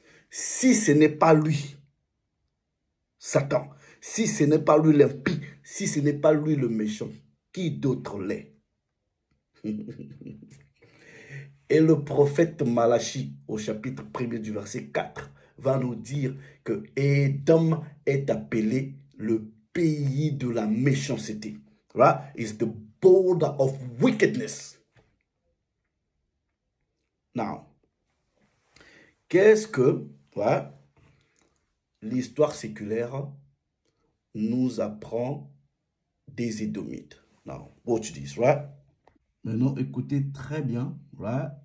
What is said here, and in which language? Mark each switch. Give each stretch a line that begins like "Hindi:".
French: Si ce n'est pas lui, Satan, si ce n'est pas lui l'impie, si ce n'est pas lui le méchant, qui d'autre l'est? Et le prophète Malachi, au chapitre 1er du verset 4, va nous dire que Édom est appelé le pays de la méchanceté.
English: Right? It's the border of wickedness. Now,
French: qu'est-ce que l'histoire séculaire nous apprend des Édomites?
English: Now, watch this, right?
French: Maintenant, écoutez très bien,
English: right?